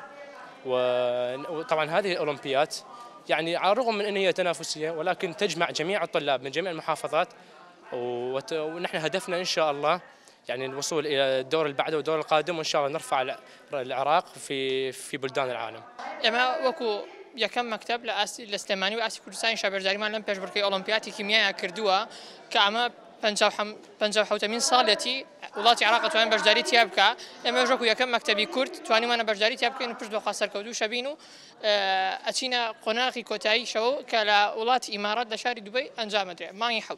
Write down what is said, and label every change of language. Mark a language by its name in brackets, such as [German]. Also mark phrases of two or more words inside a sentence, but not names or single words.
[Arabic] وطبعا هذه الأولمبياد يعني على الرغم من أن هي تنافسية ولكن تجمع جميع الطلاب من جميع المحافظات، ونحن هدفنا إن شاء الله يعني الوصول الى الدور اللي بعده والدور القادم، وان شاء الله نرفع العراق في بلدان العالم. [Central Kurdish] اما وكو یەکەم مەکتەب لە سلێمانی و ئاسی کوردستانی شابێژاریمان لەم پێشبڕکەی ئۆلۆمپیاتی کیمیایە کردووە کە ئەمە 57مین ساڵێتی وڵاتی عێراق توانین بەشداری تیا بکە. ئێمە وەکو یەکەم مەکتەبی کورد توانیمانە بەشداری تیا بکەین و پشت بەخوا سەرکەوتوو شەبین و ئەچینە قۆناغی کۆتاییشەوە کە لە وڵاتی ئیمارات لە شاری دوبەی ئەنجامەدرێت مانگی حەوت.